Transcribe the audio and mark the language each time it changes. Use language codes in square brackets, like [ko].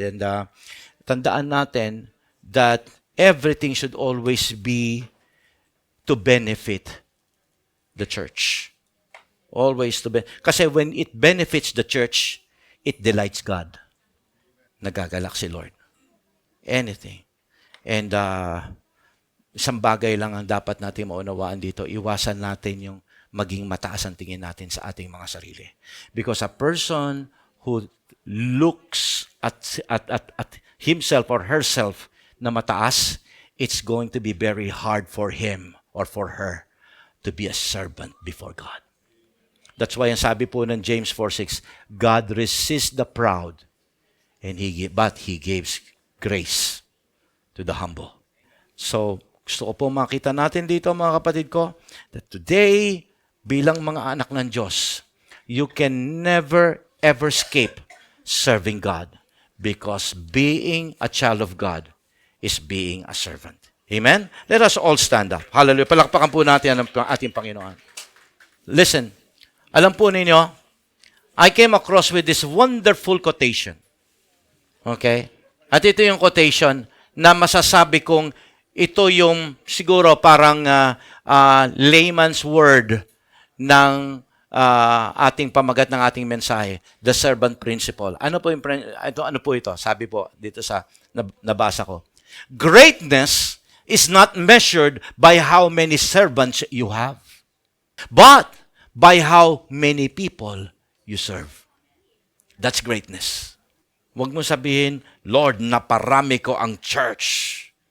[en] And [tl] tandaan natin [en] that everything should always be to benefit the church. Always to benefit. Kasi when it benefits the church, it delights God. [tl] Nagagalak si Lord. Anything. And isang bagay lang ang dapat natin maunawaan dito. Iwasan natin yung maging mataas ang tingin natin sa ating mga sarili. [en] Because a person who looks at himself or herself [tl] na mataas, [en] it's going to be very hard for him or for her to be a servant before God. That's why [tl] ang sabi po ng [en] James 4:6, God resists the proud, but He gives grace to the humble. So, gusto ko po makita natin dito, [tl] mga kapatid ko, [en] that today, [tl] bilang mga anak ng Diyos, [en] you can never ever escape serving God, because being a child of God is being a servant. Amen? Let us all stand up. Hallelujah. [tl] Palakpakan po natin ang ating Panginoon. [en] Listen, [tl] alam po ninyo, [en] I came across with this wonderful quotation. [tl] Okay? At ito yung quotation na masasabi kong ito yung siguro parang layman's word ng ating pamagat ng ating mensahe, [en] the servant principle. [tl] Ano po ito? Sabi po dito sa nabasa ko. [en] Greatness is not measured by how many servants you have, but by how many people you serve. That's greatness. [tl] Huwag mo sabihin, Lord, naparami ko ang church.